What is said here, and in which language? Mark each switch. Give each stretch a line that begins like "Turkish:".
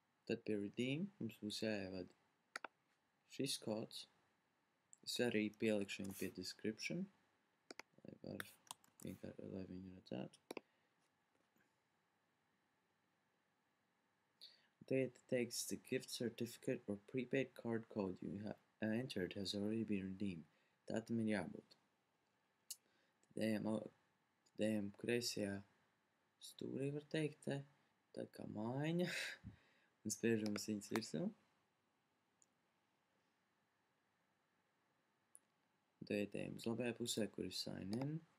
Latvian: Tad pie Redeem mums būs jāievada šis kods, es arī pielikšu viņu pie description, lai viņu redzētu. Tagad teiks
English: the gift certificate or prepaid card code you have entered has already been redeemed.
Latvian: Tā tam ir jābūt. Tad ejam kreisajā stūrī, var teikt, te, tā kā mājiņa, un spiežam uz viņas virsū. Tagad ejam uz labajā pusē, kur ir sign in.